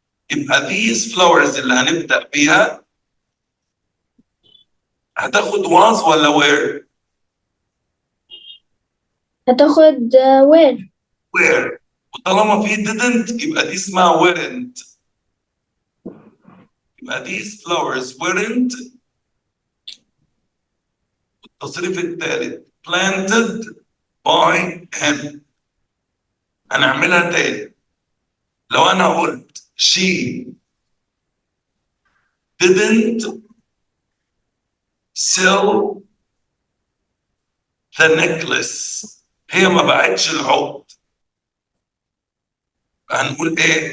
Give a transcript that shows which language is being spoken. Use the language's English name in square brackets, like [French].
[Arabic] يبقى [English] these flowers [Arabic] اللي هنبدأ بيها هتاخد was ولا were؟ هتاخد were. [English] were. [Arabic] وطالما في didn't يبقى دي اسمها weren't. [English] يبقى these flowers weren't [Arabic] التصريف الثالث [English] planted by him. [Arabic] هنعملها تاني. لو انا قلت [English] she didn't sell the necklace، [Arabic] هي ما باعتش العقد، هنقول ايه؟